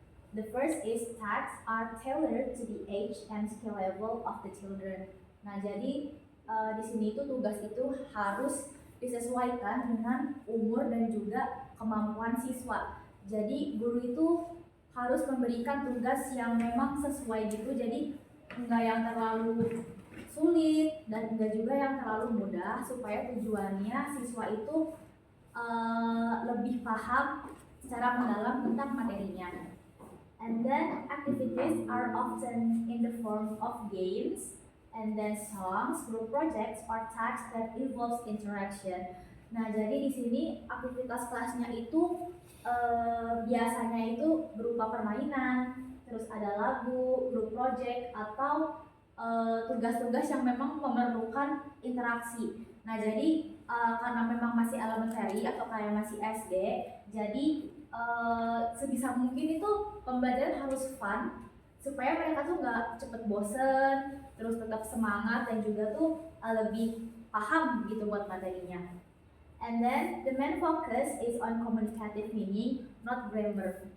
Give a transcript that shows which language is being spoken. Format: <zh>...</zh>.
<en>The first is tasks are tailored to the age and skill level of the children.</en> <id>Nah, jadi di sini itu tugas itu harus disesuaikan dengan umur dan juga kemampuan siswa. Jadi guru itu harus memberikan tugas yang memang sesuai gitu. Jadi enggak yang terlalu sulit dan enggak juga yang terlalu mudah, supaya tujuannya siswa itu lebih paham secara mendalam tentang materinya.</id> <en>And then activities are often in the form of games, and then songs, group projects, or tasks that involves interaction.</en> <id>Nah, jadi di sini aktivitas kelasnya itu biasanya itu berupa permainan, terus ada lagu, group project, atau tugas-tugas yang memang memerlukan interaksi. Nah, jadi karena memang masih elementary atau kayak masih SD, jadi sebisa mungkin itu pembelajaran harus fun supaya mereka tuh nggak cepet bosen, terus tetap semangat dan juga tuh lebih paham gitu buat materinya.</id> <en>And then the main focus is on communicative meaning, not grammar.</en>